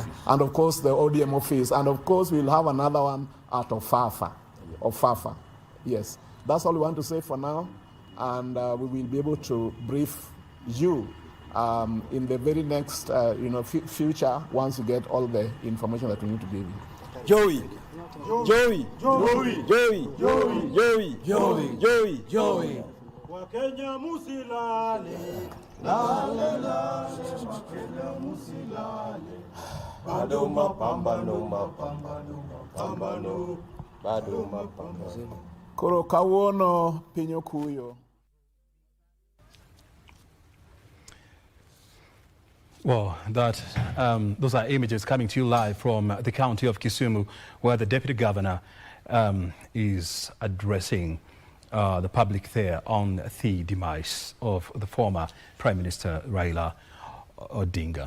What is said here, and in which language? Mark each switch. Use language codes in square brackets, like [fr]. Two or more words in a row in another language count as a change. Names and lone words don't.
[en] And of course the ODM office, and of course we'll have another one at Ofafa. Yes. That's all we want to say for now, and we will be able to brief you in the very next future once you get all the information that we need to give you. Joey. [sw] Wakenya musilale. Wakenya musilale. Bado mapambano. Bado mapambano. [luo] Koro kawuono pinyo kuyo. [en] Well, those are images coming to you live from the county of Kisumu, where the Deputy Governor is addressing the public there on the demise of the former Prime Minister Raila Odinga.